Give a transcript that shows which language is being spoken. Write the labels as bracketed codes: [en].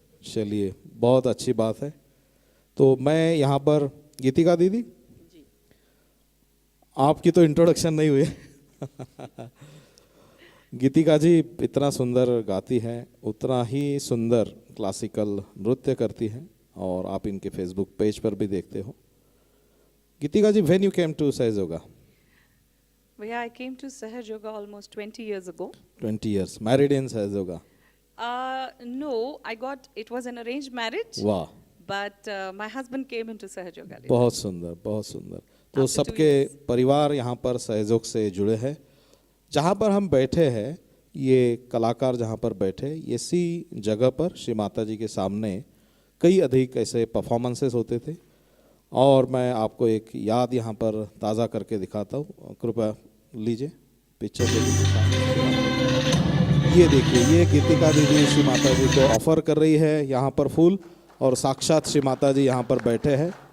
[hi] चलिए, बहुत अच्छी बात है। तो मैं यहाँ पर गीतिका दीदी, आपकी तो इंट्रोडक्शन नहीं हुई गीतिका जी इतना सुंदर गाती हैं, उतना ही सुंदर क्लासिकल नृत्य करती हैं, और आप इनके फेसबुक पेज पर भी देखते हो। [en] Geetika ji, when you came to Sahaj Yoga? Well, I came to Sahaj Yoga almost 20 years ago. 20 years, married in Sahaj Yoga? No, it was an arranged marriage, [hi] वाह, [en] but my husband came into Sahaj Yoga later. [hi] बहुत सुंदर, बहुत सुंदर। तो [en] After 2 [hi] सबके [en] years. [hi] परिवार यहाँ पर सहयोग से जुड़े हैं। जहाँ पर हम बैठे हैं, ये कलाकार जहाँ पर बैठे, इसी जगह पर श्री माता जी के सामने कई अधिक ऐसे परफॉर्मेंसेस होते थे। और मैं आपको एक याद यहाँ पर ताज़ा करके दिखाता हूँ, कृपया लीजिए पिक्चर पे ये देखिए, ये गीतिका दीदी श्री माता जी को ऑफर कर रही है यहाँ पर फूल, और साक्षात श्री माता जी यहाँ पर बैठे हैं।